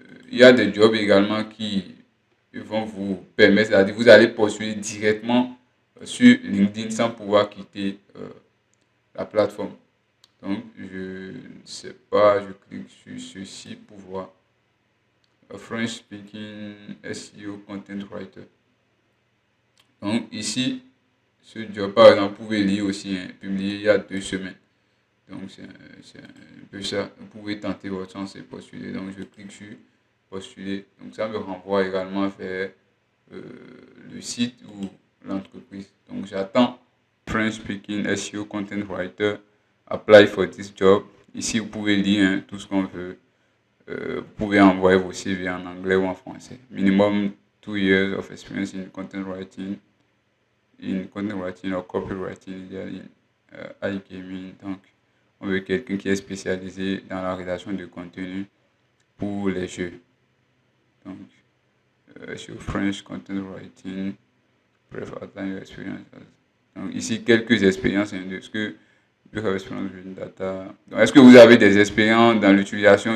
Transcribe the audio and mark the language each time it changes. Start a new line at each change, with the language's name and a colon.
French: Il y a des jobs également qui vont vous permettre, c'est-à-dire vous allez postuler directement sur LinkedIn sans pouvoir quitter la plateforme. Donc, je ne sais pas, je clique sur ceci pour voir.
English: French Speaking SEO Content Writer.
French: Donc, ici, ce job, par exemple, vous pouvez lire aussi, hein, publié il y a 2 semaines. Donc, c'est un peu ça. Vous pouvez tenter votre chance et postuler. Donc, je clique sur postuler. Donc, ça me renvoie également vers le site ou l'entreprise. Donc, j'attends French Speaking SEO Content Writer. Apply for this job. Ici, vous pouvez lire, hein, tout ce qu'on veut. Vous pouvez envoyer vos CV en anglais ou en français.
English: Minimum 2 years of experience in content writing or copywriting in iGaming.
French: Donc, on veut quelqu'un qui est spécialisé dans la rédaction de contenu pour les jeux. Donc, sur French Content Writing, bref, outline your experience. Donc, ici, quelques expériences. Est-ce que est-ce que vous avez des expériences dans l'utilisation?